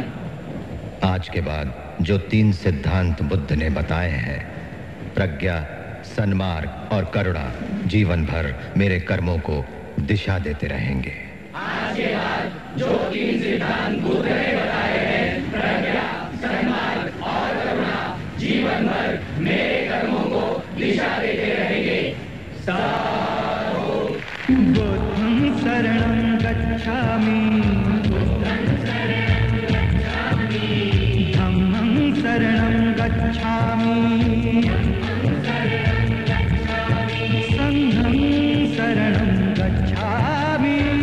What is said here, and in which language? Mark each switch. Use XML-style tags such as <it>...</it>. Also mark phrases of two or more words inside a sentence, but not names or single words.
<hi>आज के बाद जो 3 सिद्धांत बुद्ध ने बताए हैं, प्रज्ञा, सन्मार्ग और करुणा, जीवन भर मेरे कर्मों को दिशा देते रहेंगे। आज के बाद जो 3 सिद्धांत बुद्ध ने बताए हैं, प्रज्ञा, सन्मार्ग और करुणा, जीवन भर मेरे कर्मों को दिशा देते रहेंगे। साधु।</hi> <pi>बुद्धं शरणं गच्छामि, धम्मं शरणं गच्छामि, संघं शरणं गच्छामि,</pi>